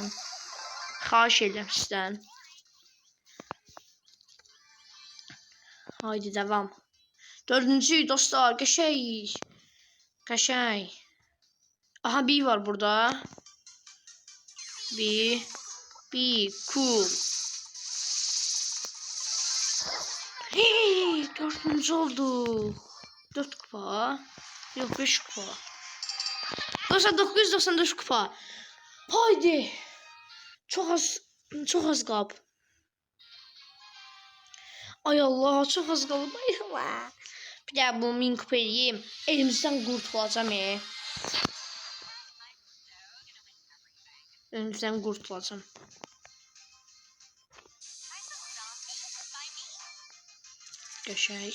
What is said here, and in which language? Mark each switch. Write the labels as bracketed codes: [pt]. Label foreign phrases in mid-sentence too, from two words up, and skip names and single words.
[az] Xahiş edirəm sizdən. [tr] Haydi devam. [az] Dördüncü dostlar, qəşəng. Qəşəng. Aha, bir var burada. Bir cool. Hey, dördüncü oldu. 4 kupa. Yok, 5 kupa. Dostlar, 994 kupa. Haydi. Çok az qalıb. Ay Allah, çok az qalıb. Ay Allah. Bir daha bu 1000 kupa eləyim. Elimizdən qurtulacağım. Elimizdən qurtulacağım. Qəşəng.